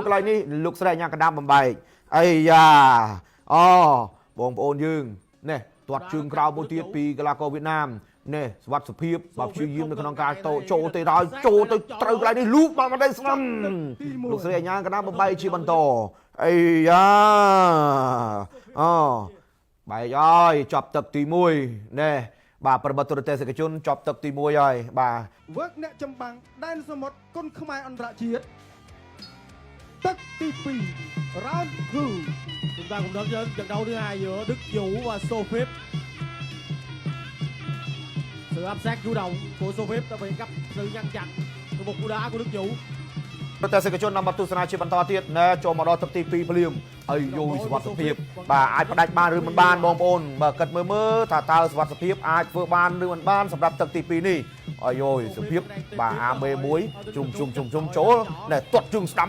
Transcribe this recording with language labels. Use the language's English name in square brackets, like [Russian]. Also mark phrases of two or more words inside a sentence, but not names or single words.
[Khmer] យកន្លែងនេះលោកស្រីអាញាកដាបំបែកអាយ៉ាបងប្អូនយើងណែទាត់ជើងក្រោមមួយទៀតពីកីឡាករវៀតណាមណែសុវត្ថិភាពបាទព្យាយាមនៅក្នុងការចូលទៅដល់ចូលទៅត្រូវកន្លែងនេះលូកបានមកដៃស្ដាំលោកស្រីអាញាកដាបំបែកជាបន្តអាយ៉ាបែកហើយចប់ទឹកទី1ណែបាទប្រិមត្តទូរទស្សនិកជនចប់ទឹកទី1ហើយបាទ វើកអ្នកចម្បាំងដែនសមុទ្រគុណខ្មែរអន្តរជាតិទឹកទី2 round 2 [Vietnamese] chúng ta cùng đến với trận đấu thứ hai giữa Đức Vũ và Sophip. Sự áp sát chủ động của Sophip đã bị gấp sự ngăn chặn từ một cú đá của Đức Vũ. [Khmer] ប្រទេសកជននាំមកទស្សនាជាបន្តទៀតណែចូលមកដល់ទឹកទី2ភ្លាមអីយយសុវត្ថិភាពបាទអាចផ្ដាច់បានឬមិនបានបងប្អូនបើគិតមើលថាតើសុវត្ថិភាពអាចធ្វើបានឬមិនបានសម្រាប់ទឹកទី2នេះអីយយសុភាពបាទអាមេ1ជុំចូលណែទាត់ជើងស្ដាំ